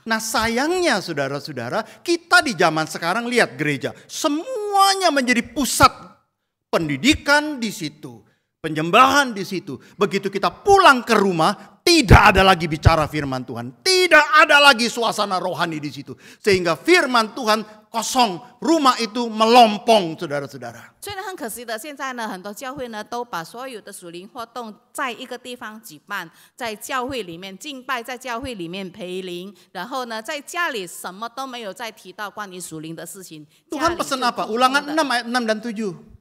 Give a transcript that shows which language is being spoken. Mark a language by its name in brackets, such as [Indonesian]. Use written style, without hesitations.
[Indonesian] Nah sayangnya saudara-saudara, kita di zaman sekarang lihat gereja. Semuanya menjadi pusat pendidikan di situ. Penyembahan di situ. Begitu kita pulang ke rumah, tidak ada lagi bicara firman Tuhan. Tidak ada lagi suasana rohani di situ. Sehingga firman Tuhan kosong. Rumah itu melompong saudara-saudara. [Chinese] 所以呢，很可惜的，现在呢，很多教会呢都把所有的属灵活动在一个地方举办，在教会里面敬拜，在教会里面培灵，然后呢，在家里什么都没有再提到关于属灵的事情。 [Indonesian] Tuhan pesan apa? Ulangan 6 ayat 6 dan 7.